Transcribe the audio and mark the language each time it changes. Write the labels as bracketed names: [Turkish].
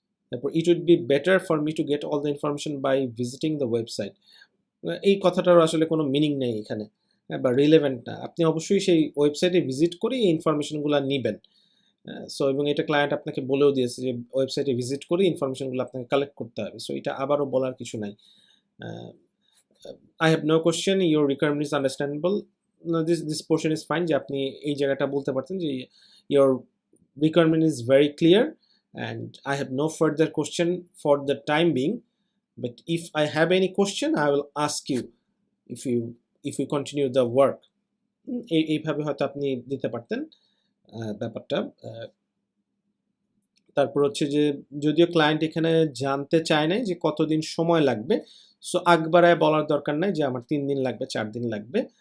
[Bangla] তারপর [English] It would be better for me to get all the information by visiting the website. [Bangla] এই কথাটার আসলে কোনো মিনিং নেই এখানে, বা রিলেভেন্ট না। আপনি অবশ্যই সেই ওয়েবসাইটে ভিজিট করে এই ইনফরমেশনগুলো নেবেন। সো এবং এটা ক্লায়েন্ট আপনাকে বলেও দিয়েছে যে ওয়েবসাইটে ভিজিট করে ইনফরমেশনগুলো আপনাকে কালেক্ট করতে হবে। সো এটা আবারও বলার কিছু নাই। [English] I have no question, your requirement is understandable. No, this portion is fine, [Bangla] যে আপনি এই জায়গাটা বলতে পারতেন যে [English] your requirement is very clear and I have no further question for the time being, but if I have any question I will ask you if we continue the work. [Bangla] এইভাবে হয়তো আপনি দিতে পারতেন ব্যাপারটা। তারপর হচ্ছে যে যদিও ক্লায়েন্ট এখানে জানতে চায় নাই যে কতদিন সময় লাগবে, সো আগ বাড়ায় বলার দরকার নাই যে আমার 3 দিন লাগবে, 4 দিন লাগবে।